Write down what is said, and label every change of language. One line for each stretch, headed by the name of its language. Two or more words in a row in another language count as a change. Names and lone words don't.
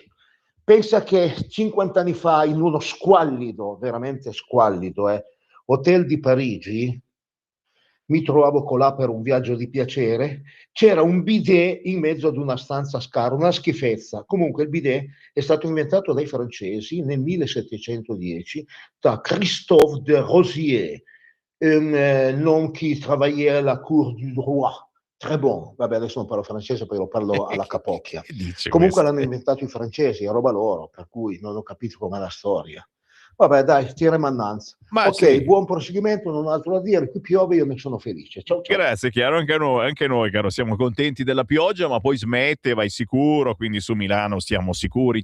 Italian: Pensa che 50 anni fa in uno squallido, veramente squallido, hotel di Parigi, mi trovavo colà per un viaggio di piacere, c'era un bidet in mezzo ad una stanza scarsa, una schifezza. Comunque il bidet è stato inventato dai francesi nel 1710 da Christophe de Rosier,
French: un nom qui travaillait à la cour du roi. Très bon.
Italian: Vabbè, adesso non parlo francese, poi lo parlo alla capocchia. Comunque l'hanno inventato i francesi, è roba loro, per cui non ho capito com'è la storia. Vabbè, dai, tira mannanza. Ok, sì. Buon proseguimento, non ho altro da dire. Qui piove, io ne sono felice. Ciao, ciao. Grazie, chiaro, anche noi, caro, siamo contenti della pioggia, ma poi smette, vai sicuro, quindi su Milano stiamo sicuri.